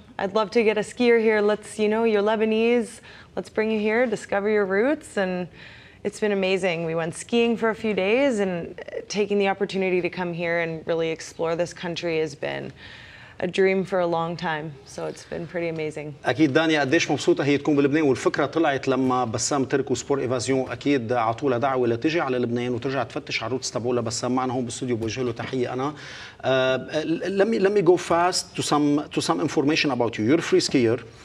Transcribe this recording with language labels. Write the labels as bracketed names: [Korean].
[English] I'd love to get a skier here. Let's, you're Lebanese. Let's bring you here, discover your roots." And it's been amazing. We went skiing for a few days, and taking the opportunity to come here and really explore this country has been a dream for a long time, so it's been pretty amazing. [Arabic] اكيد دانيا قديش مبسوطه هي تكون بلبنان، والفكره طلعت لما بسام ترك وسبور ايفازيون اكيد عطوا لها دعوه لتجي على لبنان وترجع تفتش على الروتس تبعولها. بسام معنا هون بالاستوديو بوجه له تحيه. انا [English] let me go fast to some information about you. You're a free skier.